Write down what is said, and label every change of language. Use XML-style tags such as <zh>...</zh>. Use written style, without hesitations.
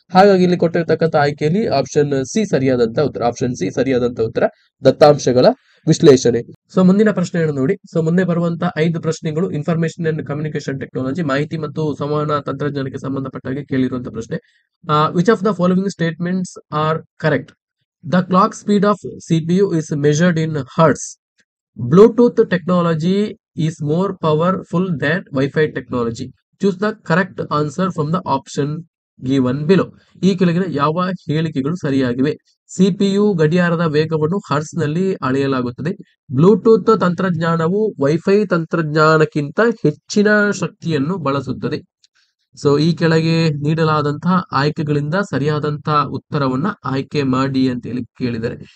<kn>ಹಾಗಾಗಿ ಇಲ್ಲಿ ಕೊಟ್ಟಿರ್ತಕ್ಕಂಥ ಆಯ್ಕೆಯಲ್ಲಿ ಆಪ್ಷನ್ ಸಿ ಸರಿಯಾದಂತ ಉತ್ತರ. ಆಪ್ಷನ್ ಸಿ ಸರಿಯಾದಂತ ಉತ್ತರ, ದತ್ತಾಂಶಗಳ ವಿಶ್ಲೇಷಣೆ. ಸೊ ಮುಂದಿನ ಪ್ರಶ್ನೆಯನ್ನು ನೋಡಿ. ಸೊ ಮುಂದೆ ಬರುವಂತಹ 5 ಪ್ರಶ್ನೆಗಳು ಇನ್ಫಾರ್ಮೇಶನ್ ಅಂಡ್ ಕಮ್ಯುನಿಕೇಶನ್ ಟೆಕ್ನಾಲಜಿ, ಮಾಹಿತಿ ಮತ್ತು ಸಂವಹನ ತಂತ್ರಜ್ಞಾನಕ್ಕೆ ಸಂಬಂಧಪಟ್ಟಾಗಿ ಕೇಳಿರುವಂತಹ ಪ್ರಶ್ನೆ.</kn> <en>Which of the following statements are correct? The clock speed of CPU is measured in hertz. Bluetooth technology is more powerful than Wi-Fi technology. Choose the correct answer from the option given below.</en> <kn>ಈ ಕೆಳಗಿನ ಯಾವ ಹೇಳಿಕೆಗಳು ಸರಿಯಾಗಿವೆ? CPU ಗಡಿಯಾರದ ವೇಗವನ್ನು hertz ನಲ್ಲಿ ಅಳೆಯಲಾಗುತ್ತದೆ. Bluetooth ತಂತ್ರಜ್ಞಾನವು ವೈಫೈ ತಂತ್ರಜ್ಞಾನಕ್ಕಿಂತ ಹೆಚ್ಚಿನ ಶಕ್ತಿಯನ್ನು ಬಳಸುತ್ತದೆ. ಸೊ ಈ ಕೆಳಗೆ ನೀಡಲಾದಂತಹ ಆಯ್ಕೆಗಳಿಂದ ಸರಿಯಾದಂತಹ ಉತ್ತರವನ್ನ ಆಯ್ಕೆ ಮಾಡಿ ಅಂತ ಹೇಳಿ ಕೇಳಿದ್ದಾರೆ.</kn>